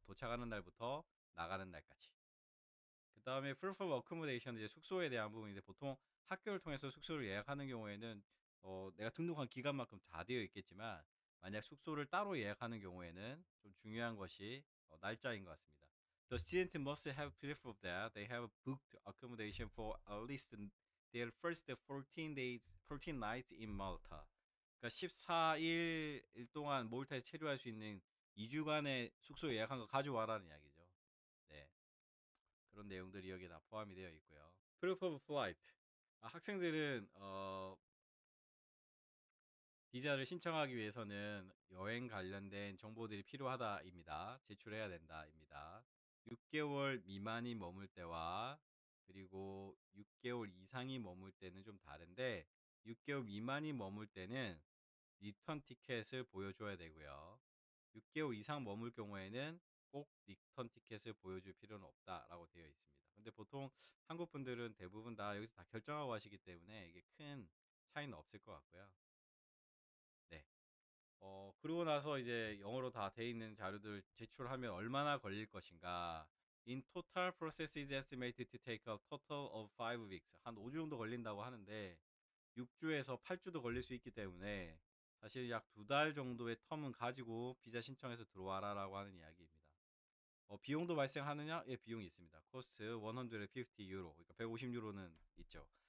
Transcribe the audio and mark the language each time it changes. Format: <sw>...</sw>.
<ko>도착하는 날부터 나가는 날까지. 그 다음에</ko> <en>proof of accommodation</en> <ko>이제 숙소에 대한 부분인데 보통 학교를 통해서 숙소를 예약하는 경우에는 내가 등록한 기간만큼 다 되어 있겠지만 만약 숙소를 따로 예약하는 경우에는 좀 중요한 것이 날짜인 것 같습니다.</ko> <en>The student must have proof of that they have booked accommodation for at least their first 14 days, 14 nights in Malta.</en> <ko>그러니까 14일 동안 몰타에 체류할 수 있는 2주간의 숙소 예약한 거 가져와라는 이야기죠. 네. 그런 내용들이 여기에 다 포함이 되어 있고요.</ko> <en>Proof of flight.</en> <ko>학생들은 비자를 신청하기 위해서는 여행 관련된 정보들이 필요하다입니다. 제출해야 된다입니다. 6개월 미만이 머물 때와 그리고 6개월 이상이 머물 때는 좀 다른데 6개월 미만이 머물 때는 리턴 티켓을 보여줘야 되고요. 6개월 이상 머물 경우에는 꼭 리턴 티켓을 보여줄 필요는 없다라고 되어 있습니다. 근데 보통 한국 분들은 대부분 다 여기서 다 결정하고 하시기 때문에 이게 큰 차이는 없을 것 같고요. 네. 그러고 나서 이제 영어로 다 돼 있는 자료들 제출하면 얼마나 걸릴 것인가?</ko> <en>In total process is estimated to take a total of 5 weeks.</en> <ko>한 5주 정도 걸린다고 하는데 6주에서 8주도 걸릴 수 있기 때문에 사실 약 2달 정도의 텀은 가지고 비자 신청해서 들어와라라고 하는 이야기입니다. 비용도 발생하느냐? 예, 비용이 있습니다. 코스트 150 유로, 그러니까 150 유로는 있죠.</ko>